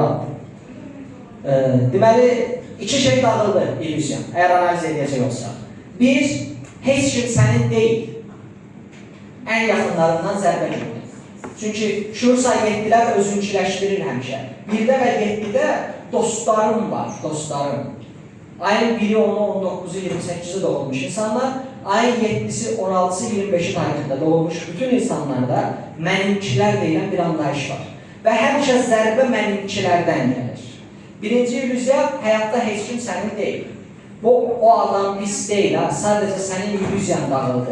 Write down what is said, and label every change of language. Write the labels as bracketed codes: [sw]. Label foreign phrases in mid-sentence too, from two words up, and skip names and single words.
[az] Deməli, iki şey dağıldı illüzyon, əgər analiz edəcək olsa. Bir, heç kim sənin deyil. Ən yaxınlarından zərbə gördü. Çünki şuur say 7-lər özünkiləşdirir həmişə. 1-də və 7-də dostlarım var, dostlarım. Ayın 1-i, 10-u, 19-u, 28-i doğulmuş insanlar, ayın 7-si, 16-sı, 25-i tarixində doğulmuş bütün insanlarda mənimkilər deyilən bir anlayış var. Və həmişə zərbə mənimkilərdən gəlir. Birinci illüziya, həyatda heç kim sənin deyil. O adam pis deyil, sadəcə sənin illüziyan dağıldı.